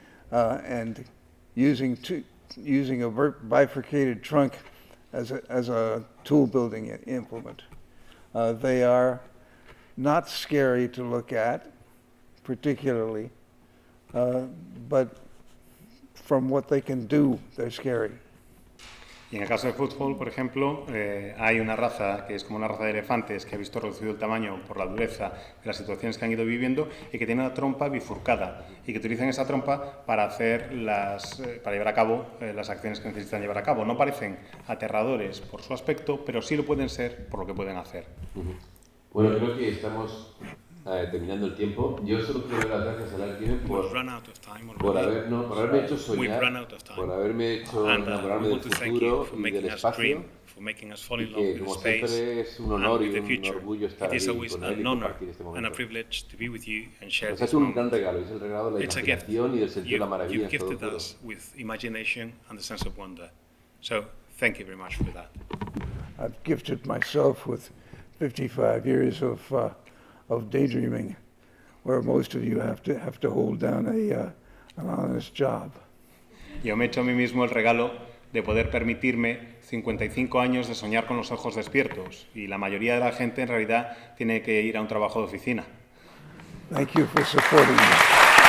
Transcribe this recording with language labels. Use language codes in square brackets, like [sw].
[en] And using a bifurcated trunk as a tool building implement. They are not scary to look at, particularly, but from what they can do, they're scary. [es] Y en el caso de Footfall, por ejemplo, hay una raza que es como una raza de elefantes que ha visto reducido el tamaño por la dureza de las situaciones que han ido viviendo, y que tiene una trompa bifurcada, y que utilizan esa trompa para para llevar a cabo las acciones que necesitan llevar a cabo. No parecen aterradores por su aspecto, pero sí lo pueden ser por lo que pueden hacer. Bueno, creo que estamos terminando el tiempo. Yo solo quiero dar las gracias a Larry Niven por haberme hecho soñar, por haberme hecho enamorarme del futuro y del espacio. Y que, como siempre, es un honor y un orgullo estar aquí con él y compartir este momento. Nos ha hecho un gran regalo, es el regalo de la imaginación y del sentido de la maravilla en todo el mundo. [en] So, thank you very much for that. I've gifted myself with 55 years of daydreaming, where most of you have to hold down an honest job. [es] Yo me he hecho a mí mismo el regalo de poder permitirme 55 años de soñar con los ojos despiertos, y la mayoría de la gente en realidad tiene que ir a un trabajo de oficina. [en] Thank you for supporting me.